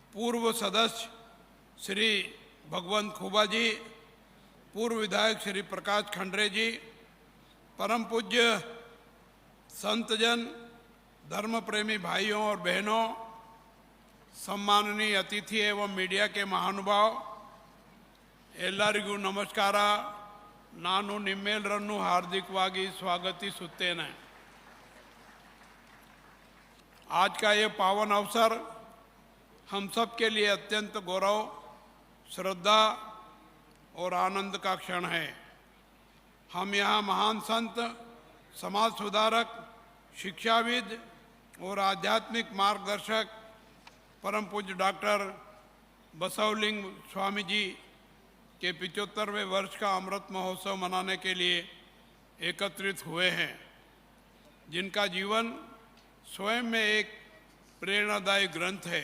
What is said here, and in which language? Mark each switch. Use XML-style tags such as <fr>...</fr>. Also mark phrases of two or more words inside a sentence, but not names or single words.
<hi>पूर्व सदस्य श्री भगवंत खुबा जी, पूर्व विधायक श्री प्रकाश खंडरे जी, परम पूज्य संतजन, धर्म प्रेमी भाइयों और बहनों, सम्माननीय अतिथि एवं मीडिया के महानुभाव,</hi> <kn>ಎಲ್ಲರಿಗೂ ನಮಸ್ಕಾರ. ನಾನು ನಿಮ್ಮೆಲ್ಲರನ್ನು हार्दिकವಾಗಿ स्वागतिಸುತ್ತೇನೆ.</kn> <hi>आज का ये पावन अवसर हम सब के लिए अत्यंत गौरव, श्रद्धा और आनंद का क्षण है. हम यहाँ महान संत, समाज सुधारक, शिक्षाविद और आध्यात्मिक मार्गदर्शक परम पूज्य डॉक्टर बसवलिंग स्वामी जी के 75वें वर्ष का अमृत महोत्सव मनाने के लिए एकत्रित हुए हैं, जिनका जीवन स्वयं में एक प्रेरणादायी ग्रंथ है.</hi>